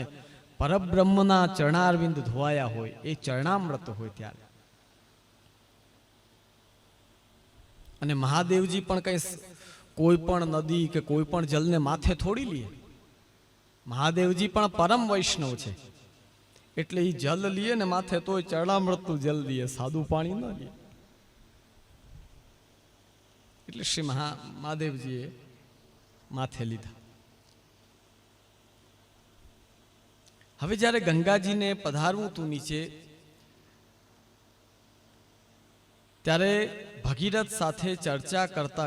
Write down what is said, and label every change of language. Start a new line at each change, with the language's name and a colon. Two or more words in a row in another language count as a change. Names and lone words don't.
Gujarati: પરબ્રહ્મના ચરણારવિંદ ધોવાયા હોય, એ ચરણામૃત હોય ત્યારે। અને મહાદેવજી પણ કઈ કોઈપણ નદી કે કોઈપણ જળ ને માથે થોડી લિએ। મહાદેવજી પણ પરમ વૈષ્ણવ છે। એટલે એ જલ લીએ ને માથે તોય ચરણામૃતનું જલ લીએ, સાદું પાણી ન લે. એટલે શ્રી મહાદેવજીએ માથે લીધા. હવે જ્યારે ગંગાજીને પધારવું તું નીચે, ત્યારે ભગીરથ સાથે ચર્ચા કરતા